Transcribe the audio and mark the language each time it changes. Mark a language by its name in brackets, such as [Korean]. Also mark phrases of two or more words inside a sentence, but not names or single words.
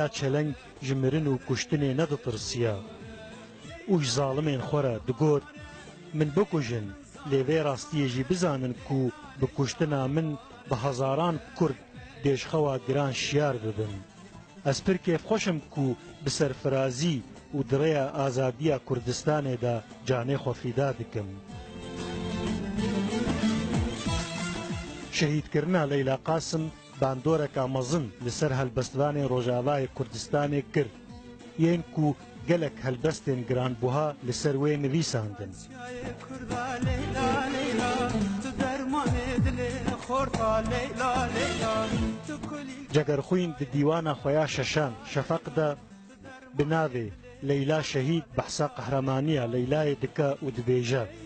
[Kurdish] چەلەنگ ژمرن و کوشتنێ نەدەترسیە ئوش زاڵمێن خۆرە دگۆت من بکوژن لێوێ ڕاستیەژی بزانن کو بکوشتنا من بە هەزاران کورد دێشخەوە گران شیار ببن ئەس پر کێف خۆشم کو بسەرفرازی و دڕێە ئازادیە کوردستانێدا جانێ خۆفیدا دکم شەهیدکردنا لەیلا قاسم باندۆرێکا مەزن لەسەر هەلبەستوانێ ڕۆژاوای کوردستانێ کرد یەن کو gelek helbestên giranbuha li ser wê nivîsandin. Cegerxwîn di dîwana xwe ya şeşan şefeq de bi navê Leyla şehîd behsa qehremanîya Leylayê dike û dibêje.